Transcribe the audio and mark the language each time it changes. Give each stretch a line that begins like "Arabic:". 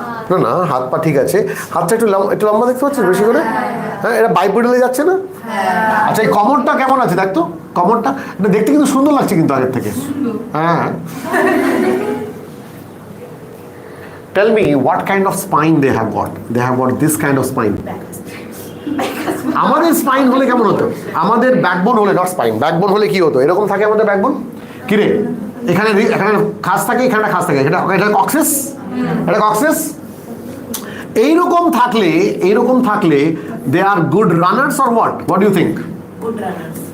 Bangla: না না, হাত পা ঠিক আছে, হাতটা একটু লম্বা দেখতে পাচ্ছিস বেশি করে। হ্যাঁ, এটা বাইপেডালে যাচ্ছে না? আচ্ছা, এই কমরটা কেমন আছে দেখ তো, কমরটা এটা দেখতে কিন্তু সুন্দর লাগছে কিন্তু আগের থেকে।
English: হ্যাঁ, tell me what kind of spine they have got. They have got this kind of spine.
Bangla: আমাদের স্পাইন হলে কেমন হতো? আমাদের ব্যাকবোন হলে, নট স্পাইন, ব্যাকবোন হলে কি হতো? এরকম থাকে আমাদের ব্যাকবোন। কি রে, এখানে এখানে খাস থাকে, এখানে খাস থাকে, এটা কক্সিস, এটা কক্সিস। এইরকম থাকলে
English: They are good runners or what do you think? Good runners.